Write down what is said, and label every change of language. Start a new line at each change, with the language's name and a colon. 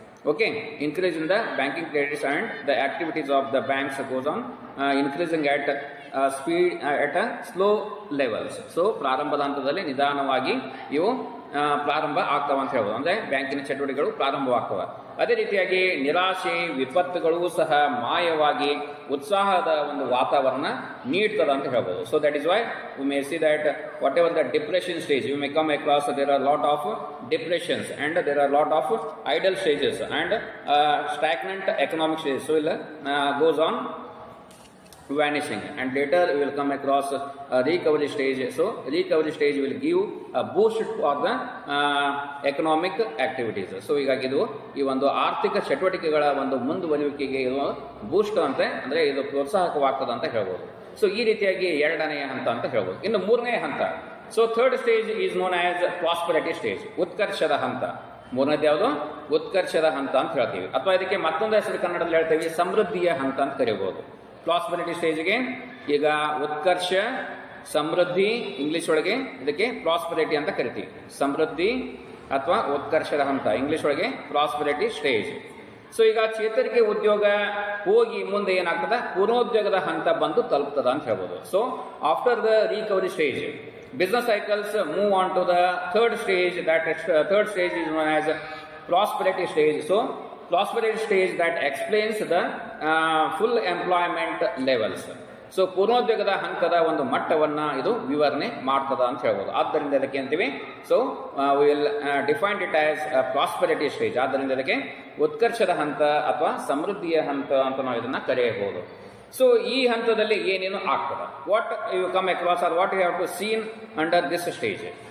English: Okay, increase in the banking credits and the activities of the banks goes on increasing at speed at a slow levels.
Kannada: So ಪ್ರಾರಂಭದ ಹಂತದಲ್ಲಿ ನಿಧಾನವಾಗಿ ಇವು ಪ್ರಾರಂಭ ಆಗ್ತವೆ ಅಂತ ಹೇಳ್ಬೋದು. ಅಂದರೆ ಬ್ಯಾಂಕಿನ ಚಟುವಟಿಕೆಗಳು ಪ್ರಾರಂಭವಾಗ್ತವೆ. ಅದೇ ರೀತಿಯಾಗಿ ನಿರಾಶೆ ವಿಪತ್ತುಗಳು ಸಹ ಮಾಯವಾಗಿ ಉತ್ಸಾಹದ ಒಂದು ವಾತಾವರಣ ನೀಡ್ತದೆ ಅಂತ ಹೇಳ್ಬೋದು.
English: So that is why you may see that whatever the depression stage you may come across there are lot of depressions and there are lot of idle stages and stagnant economic stage. So ಇಲ್ಲ goes on vanishing, and later we will come across a recovery stage. So recovery stage will give a boost for the economic activities.
Kannada: So ಹೀಗಾಗಿ ಇದು ಈ ಒಂದು ಆರ್ಥಿಕ ಚಟುವಟಿಕೆಗಳ ಒಂದು ಮುಂದುವರಿಯುವಿಕೆಗೆ ಇದು ಬೂಸ್ಟ್ ಅಂತೆ, ಅಂದರೆ ಇದು ಪ್ರೋತ್ಸಾಹಕವಾಗ್ತದೆ ಅಂತ ಹೇಳ್ಬೋದು. ಸೊ ಈ ರೀತಿಯಾಗಿ ಎರಡನೆಯ ಹಂತ ಅಂತ ಹೇಳ್ಬೋದು. ಇನ್ನು ಮೂರನೇ ಹಂತ,
English: so third stage is known as prosperity stage,
Kannada: ಉತ್ಕರ್ಷದ ಹಂತ. ಮೂರನೇದು ಯಾವುದು? ಉತ್ಕರ್ಷದ ಹಂತ ಅಂತ ಹೇಳ್ತೀವಿ, ಅಥವಾ ಇದಕ್ಕೆ ಮತ್ತೊಂದು ಹೆಸರು ಕನ್ನಡದಲ್ಲಿ ಹೇಳ್ತೀವಿ ಸಮೃದ್ಧಿಯ ಹಂತ ಅಂತ ಕರೀಬಹುದು. ಪ್ರಾಸ್ಪರಿಟಿ ಸ್ಟೇಜ್ಗೆ ಈಗ ಉತ್ಕರ್ಷ, ಸಮೃದ್ಧಿ ಇಂಗ್ಲಿಷ್ ಒಳಗೆ, ಇದಕ್ಕೆ ಪ್ರಾಸ್ಪರಿಟಿ ಅಂತ ಕರಿತೀವಿ. ಸಮೃದ್ಧಿ ಅಥವಾ ಉತ್ಕರ್ಷದ ಹಂತ, ಇಂಗ್ಲಿಷ್ ಒಳಗೆ ಪ್ರಾಸ್ಪರಿಟಿ ಸ್ಟೇಜ್. ಸೊ ಈಗ ಚೇತರಿಕೆ ಉದ್ಯೋಗ ಹೋಗಿ ಮುಂದೆ ಏನಾಗ್ತದ, ಪೂರ್ಣೋದ್ಯೋಗದ ಹಂತ ಬಂದು ತಲುಪ್ತದ ಅಂತ ಹೇಳ್ಬೋದು.
English: So after the recovery stage, business cycles move on to the third stage. That third stage is known as prosperity stage. So prosperity stage that explains the full employment levels.
Kannada: So ಪೂರ್ಣೋದ್ಯೋಗದ ಹಂತದ ಒಂದು ಮಟ್ಟವನ್ನು ಇದು ವಿವರಣೆ ಮಾಡ್ತದ ಅಂತ ಹೇಳ್ಬೋದು. ಆದ್ದರಿಂದ ಇದಕ್ಕೆ ಅಂತೀವಿ,
English: So we will define it as prosperity stage.
Kannada: ಆದ್ದರಿಂದ ಇದಕ್ಕೆ ಉತ್ಕರ್ಷದ ಹಂತ ಅಥವಾ ಸಮೃದ್ಧಿಯ ಹಂತ ಅಂತ ನಾವು ಇದನ್ನು ಕರೆಯಬಹುದು.
English: so
Kannada: ಈ ಹಂತದಲ್ಲಿ ಏನೇನು ಆಗ್ತದೆ,
English: What you come across are what you have to seen under this stage.